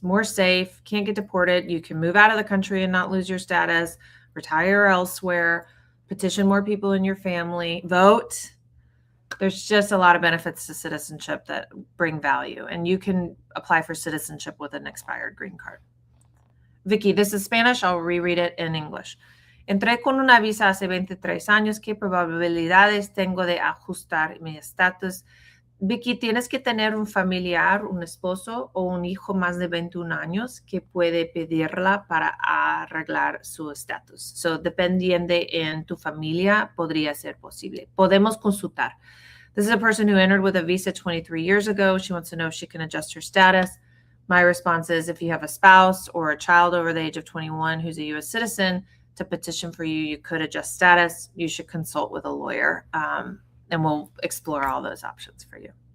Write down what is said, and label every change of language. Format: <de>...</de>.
<en>More safe, can't get deported. You can move out of the country and not lose your status, retire elsewhere, petition more people in your family, vote. There's just a lot of benefits to citizenship that bring value, and you can apply for citizenship with an expired green card. Vicky, this is Spanish. I'll reread it in English.</en> <es>Entré con una visa hace 23 años. ¿Qué probabilidades tengo de ajustar mi estatus? Vicky, tienes que tener un familiar, un esposo o un hijo más de 21 años que puede pedirla para arreglar su estatus. So, dependiendo en tu familia, podría ser posible. Podemos consultar.</es> <en>This is a person who entered with a visa 23 years ago. She wants to know if she can adjust her status. My response is, if you have a spouse or a child over the age of 21 who's a U.S. citizen to petition for you, you could adjust status. You should consult with a lawyer, and we'll explore all those options for you.</en>